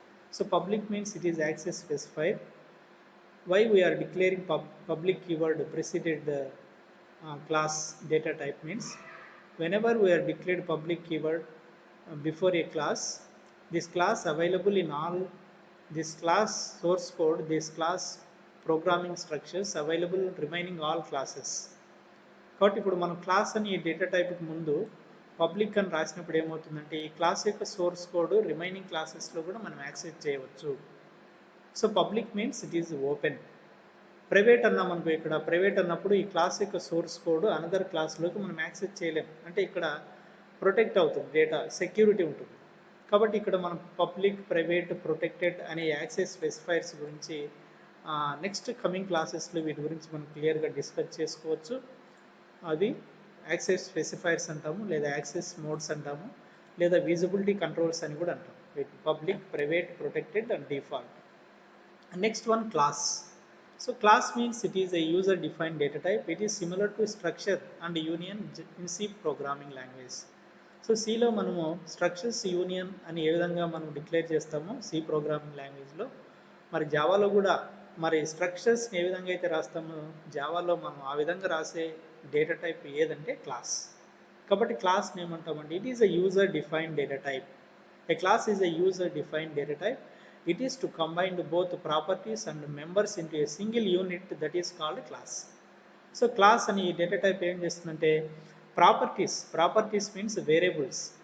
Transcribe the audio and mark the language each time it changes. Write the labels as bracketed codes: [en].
[en] So public means it is access specifier. Why we are declaring public keyword preceded the class data type means whenever we are declared public keyword before a class, this class available in all this class source code, this class programming structures available remaining all classes. [te] కాబట్టి ఇప్పుడు మనం class అని data టైప్కి ముందు public అని రాసినప్పుడు ఏమవుతుందంటే ఈ class యొక్క సోర్స్ కోడ్ రిమైనింగ్ క్లాసెస్లో కూడా మనం యాక్సెస్ చేయవచ్చు. [en] So public means it is open. [te] Private అన్నాం అనుకో, ఇక్కడ ప్రైవేట్ అన్నప్పుడు ఈ క్లాస్ యొక్క సోర్స్ కోడ్ అనదర్ క్లాస్లోకి మనం యాక్సెస్ చేయలేం. అంటే ఇక్కడ ప్రొటెక్ట్ అవుతుంది, డేటా సెక్యూరిటీ ఉంటుంది. కాబట్టి ఇక్కడ మనం పబ్లిక్, ప్రైవేట్, ప్రొటెక్టెడ్ అనే యాక్సెస్ స్పెసిఫైర్స్ గురించి నెక్స్ట్ కమింగ్ క్లాసెస్లో వీటి గురించి మనం క్లియర్గా డిస్కస్ చేసుకోవచ్చు. అది యాక్సెస్ స్పెసిఫైర్స్ అంటాము, లేదా యాక్సెస్ మోడ్స్ అంటాము, లేదా విజిబిలిటీ కంట్రోల్స్ అని కూడా అంటాం. Public, private, protected and default. [en] Next one, class. So class means it is a user defined data type. It is similar to structure and union in C programming language. [te] So సిలో మనము structures, union అని ఏ విధంగా మనం declare చేస్తామో C programming లాంగ్వేజ్లో, మరి జావాలో కూడా మరి స్ట్రక్చర్స్ని ఏ విధంగా అయితే రాస్తామో జావాలో మనం ఆ విధంగా రాసే డేటా టైప్ ఏదంటే క్లాస్. కాబట్టి క్లాస్ని ఏమంటామంటే [en] It is a user defined data type. A class is a user defined data type. It is to combine both properties and members into a single unit that is called class. [te] So class అని data type ఏం చేస్తుందంటే properties means variables.